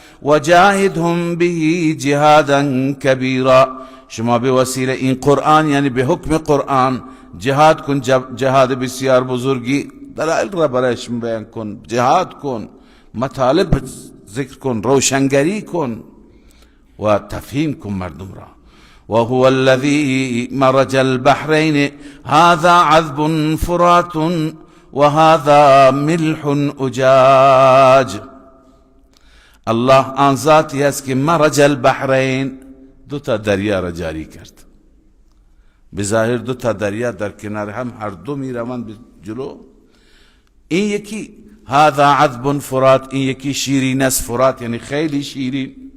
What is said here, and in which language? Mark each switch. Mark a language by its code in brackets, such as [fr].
[ar] و جاهدهم به جهادا کبیرا، [fa] شما به وسیله این قرآن، یعنی به حکم قرآن جهاد کن، جهاد بسیار بزرگی. دلائل را برایشون بیان کن، جهاد کن، مطالب ذکر کن، روشنگری کن و تفهیم کن مردم را. [ar] وهو الذي مرج البحرين هذا عذب فرات وهذا ملح اجاج. [fa] الله آن ذاتی است که مرج البحرین، دو تا دریا را جاری کرد. به ظاهر دو تا دریا در کنار هم هر دو می روند به جلو. این یکی [ar] هذا عذب فرات، [fa] این یکی شیرین است، فرات یعنی خیلی شیرین.